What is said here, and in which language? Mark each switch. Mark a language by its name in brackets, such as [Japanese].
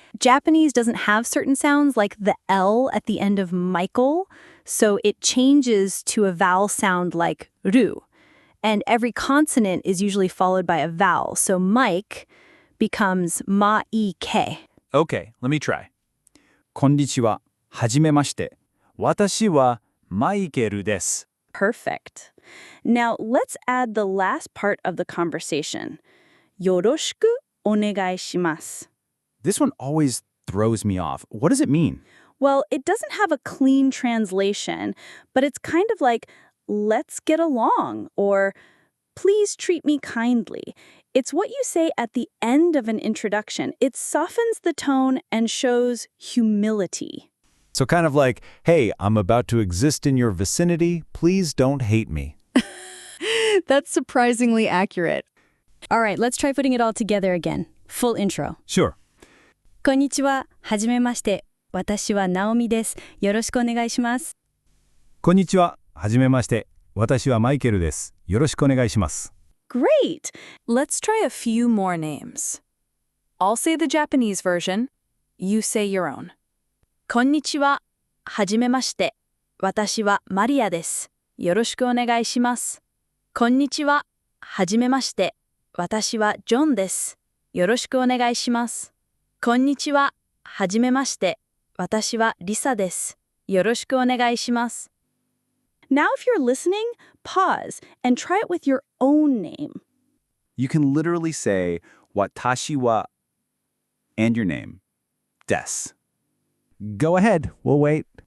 [English] Japanese doesn't have certain sounds like the L at the end of Michael, so it changes to a vowel sound like ru. And every consonant is usually followed by a vowel, so Mike becomes ma-i-ke. Okay, let me try. [Japanese] こんにちは、はじめまして。私はマイケルです。 [English] Perfect. Now, let's add the last part of the conversation. [Japanese] よろしくお願いします. [English] This one always throws me off. What does it mean? Well, it doesn't have a clean translation, but it's kind of like, let's get along, or please treat me kindly. It's what you say at the end of an introduction. It softens the tone and shows humility. So kind of like, hey, I'm about to exist in your vicinity. Please don't hate me. That's surprisingly accurate. All right, let's try putting it all together again. Full intro. Sure. [Japanese] こんにちは、はじめまして。私はナオミです。よろしくお願いします。こんにちは。はじめまして。私はマイケルです。よろしくお願いします。 [English] Great! Let's try a few more names. I'll say the Japanese version. You say your own. [Japanese] こんにちは。はじめまして。私はマリアです。よろしくお願いします。こんにちは。はじめまして。私はジョンです。よろしくお願いします。こんにちは。はじめまして。私はリサです。よろしくお願いします。 [English] Now if you're listening, pause and try it with your own name. You can literally say, watashi wa, and your name, desu. Go ahead, we'll wait.